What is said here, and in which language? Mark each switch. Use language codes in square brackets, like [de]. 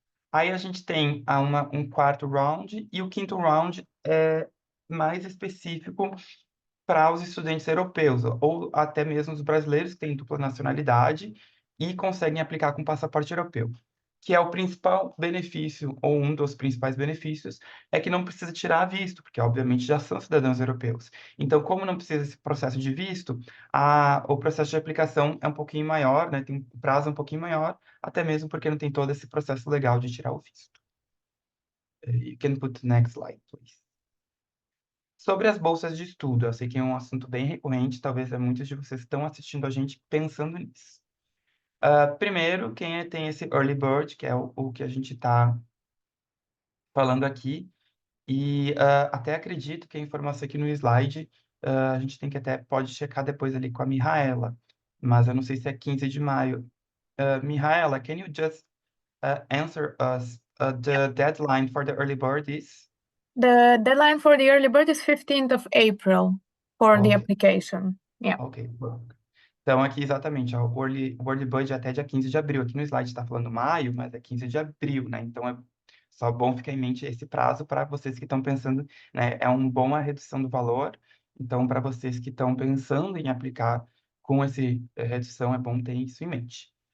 [pt] Aí a gente tem um quarto round, e o quinto round é mais específico para os estudantes europeus, ou até mesmo os brasileiros que têm dupla nacionalidade e conseguem aplicar com passaporte europeu, que é o principal benefício, ou um dos principais benefícios, é que não precisa tirar visto, porque obviamente já são cidadãos europeus. Então, como não precisa esse processo de visto, o processo de aplicação é um pouquinho maior, né? Tem um prazo um pouquinho maior, até mesmo porque não tem todo esse processo legal de tirar o visto. [en] You can put the next slide, please. [pt] Sobre as bolsas de estudo, eu sei que é um assunto bem recorrente, talvez muitos de vocês estão assistindo a gente pensando nisso. Primeiro, quem tem esse early bird, que é o que a gente está falando aqui, e até acredito que a informação aqui no slide, a gente tem que pode checar depois ali com a Mihaela, mas eu não sei se é 15 de maio. [en] Mihaela, can you just answer us the deadline for the early bird is? The deadline for the early bird is 15th of April for the Okay. application. Yeah. [pt] Ok, bom. Então, aqui exatamente, ó, o early bird é até dia 15 de abril. Aqui no slide está falando maio, mas é 15 de abril, né? Então, é só bom ficar em mente esse prazo para vocês que estão pensando, né? É uma boa redução do valor. Então, para vocês que estão pensando em aplicar com essa redução, é bom ter isso em mente.